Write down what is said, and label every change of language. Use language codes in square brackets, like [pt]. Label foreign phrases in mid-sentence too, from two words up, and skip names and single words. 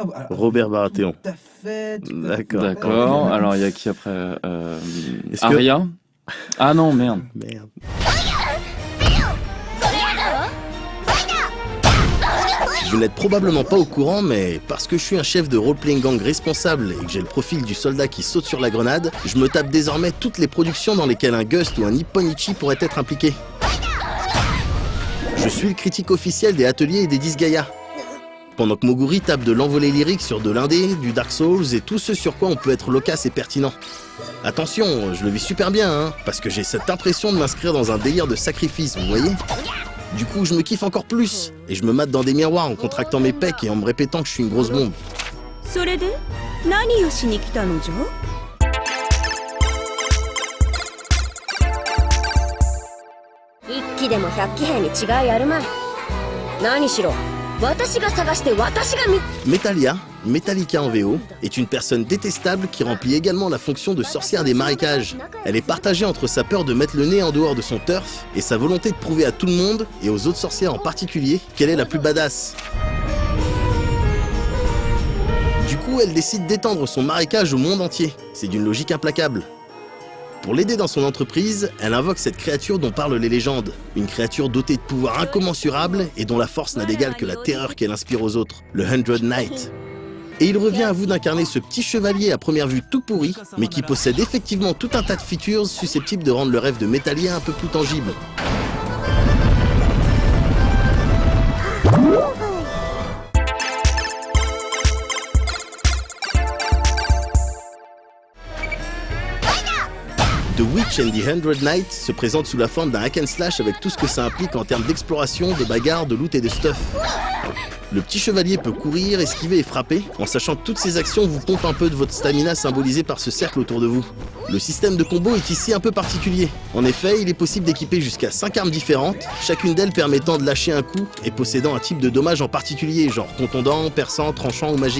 [fr] Robert Baratheon. Tout à fait. D'accord. D'accord. Alors il y a qui après Est-ce que- Arya. Ah non, merde. Merde. Vous n'êtes probablement pas au courant, mais parce que je suis un chef de [en] role-playing gang [fr] responsable et que j'ai le profil du soldat qui saute sur la grenade, je me tape désormais toutes les productions dans lesquelles un Gust ou un Nipponichi pourrait être impliqué. Je suis le critique officiel des ateliers et des Disgaea. Pendant que Moguri tape de l'envolée lyrique sur de l'indé, du Dark Souls et tout ce sur quoi on peut être loquace et pertinent. Attention, je le vis super bien, parce que j'ai cette impression de m'inscrire dans un délire de sacrifice, vous voyez ? Du coup, je me kiffe encore plus, et je me mate dans des miroirs en contractant mes pecs et en me répétant que je suis une grosse bombe. [ja] それで何をしに来たのじゃ一騎でも百騎兵に違いあるまい何しろ私が探して私が見 [fr] Metallica en VO, est une personne détestable qui remplit également la fonction de sorcière des marécages. Elle est partagée entre sa peur de mettre le nez en dehors de son turf et sa volonté de prouver à tout le monde, et aux autres sorcières en particulier, qu'elle est la plus badass. Du coup, elle décide d'étendre son marécage au monde entier. C'est d'une logique implacable. Pour l'aider dans son entreprise, elle invoque cette créature dont parlent les légendes. Une créature dotée de pouvoirs incommensurables et dont la force n'a d'égal que la terreur qu'elle inspire aux autres, le Hundred Knight. Et il revient à vous d'incarner ce petit chevalier à première vue tout pourri, mais qui possède effectivement tout un tas de features susceptibles de rendre le rêve de Metallica un peu plus tangible. [en] The Witch and the Hundred Knights [fr] se présente sous la forme d'un [en] hack and slash [fr] avec tout ce que ça implique en termes d'exploration, de bagarre, de loot et de stuff. Le petit chevalier peut courir, esquiver et frapper, en sachant que toutes ces actions vous pompent un peu de votre stamina symbolisé par ce cercle autour de vous. Le système de combo est ici un peu particulier. En effet, il est possible d'équiper jusqu'à 5 armes différentes, chacune d'elles permettant de lâcher un coup et possédant un type de dommage en particulier, genre contondant, perçant, tranchant ou magique.